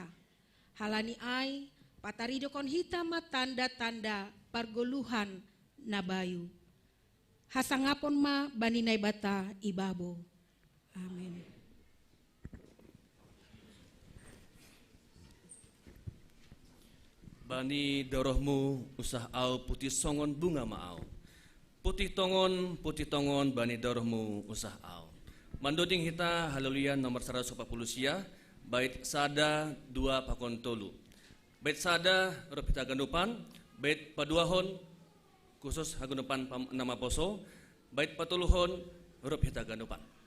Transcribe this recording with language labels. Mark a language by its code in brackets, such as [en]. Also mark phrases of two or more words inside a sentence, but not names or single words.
[bts] Halani ai, pataridokon hitama tanda-tanda pargoluhan nabayu. Hasangapon ma bani nai bata ibabo. Amin. Bani dorohmu usah au putih songon bunga maau. Putih tongon bani dorohmu usah au. Mandoding hita haleluya nomor 140 sia, bait sada 2 pakon tolu. Bait sada huruf hita gandupan, bait paduahon khusus hagunupan nama poso, bait patuluhon huruf hita gandupan.